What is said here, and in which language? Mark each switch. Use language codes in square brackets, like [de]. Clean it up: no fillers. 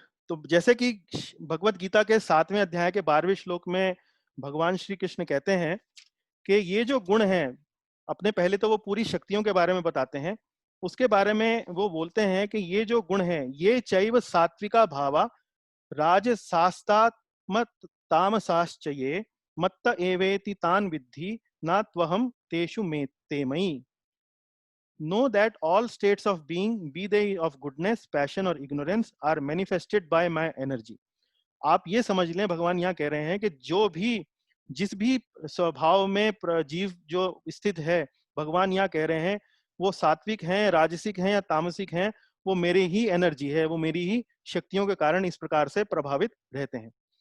[hi] तो जैसे कि भगवत गीता के 7वें अध्याय के 12वें श्लोक में भगवान श्री कृष्ण कहते हैं कि ये जो गुण हैं, अपने पहले तो वो पूरी शक्तियों के बारे में बताते हैं, उसके बारे में वो बोलते हैं कि ये जो गुण हैं, [sa] ये चैव सात्विका भावा राजसास्तात्मत तामसाश्चये मत्त एवेति तान विद्धि न त्वहम तेषु मे ते मयि। [en] Know that all states of being, be they of goodness, passion or ignorance, are manifested by my energy. [hi] आप ये समझ लें, भगवान यहाँ कह रहे हैं कि जो भी, जिस भी स्वभाव में जीव जो स्थित है, भगवान यहाँ कह रहे हैं वो सात्विक हैं, राजसिक हैं या तामसिक हैं, वो मेरी ही एनर्जी है, वो मेरी ही शक्तियों के कारण इस प्रकार से प्रभावित रहते हैं।